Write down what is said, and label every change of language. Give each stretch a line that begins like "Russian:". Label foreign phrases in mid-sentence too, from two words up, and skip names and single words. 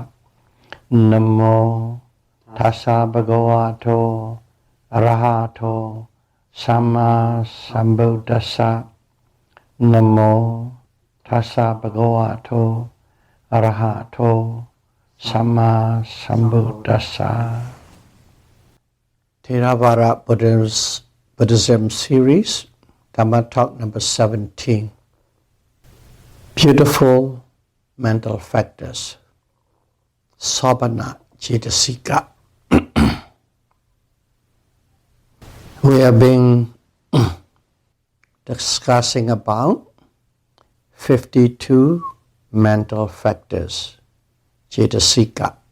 Pali: Namo tassa bhagavato arahato samma sambuddhassa. Namo tassa bhagavato arahato samma sambuddhassa.
English: Theravada Buddhism series, Dhamma talk number 17. Beautiful mental factors.
Pali: Sobhana Cetasikas.
English: We have been discussing about 52 mental factors, Cetasika.